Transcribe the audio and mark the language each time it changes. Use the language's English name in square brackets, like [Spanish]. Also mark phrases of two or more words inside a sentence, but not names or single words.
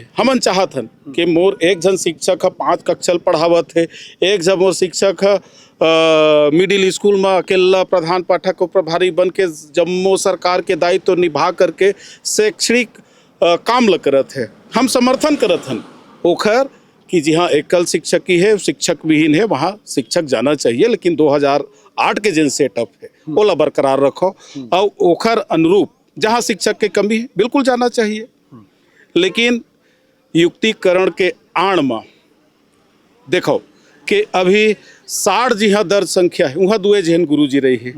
[Chhattisgarhi] हमन चाहत हन कि मोर एक जन शिक्षक 5 कक्षा पढ़ावत है, एक जन मोर शिक्षक मिडिल स्कूल में अकेला प्रधान पाठक और प्रभारी बन के जम्मो सरकार के दायित्व निभा करके शैक्षणिक काम ल करत है। हम समर्थन करत हन ओखर कि जी हाँ एकल शिक्षक ही है, शिक्षक विहीन है, वहाँ शिक्षक जाना चाहिए, लेकिन 2008 के जिन सेटअप है ओला बरकरार रखो और ओखर अनुरूप जहाँ शिक्षक के कमी है बिल्कुल जाना चाहिए। लेकिन युक्तिकरण के आड़ में देखो कि अभी 60 जी हाँ दर्ज संख्या है, वहाँ 2 जहन गुरु जी रही है।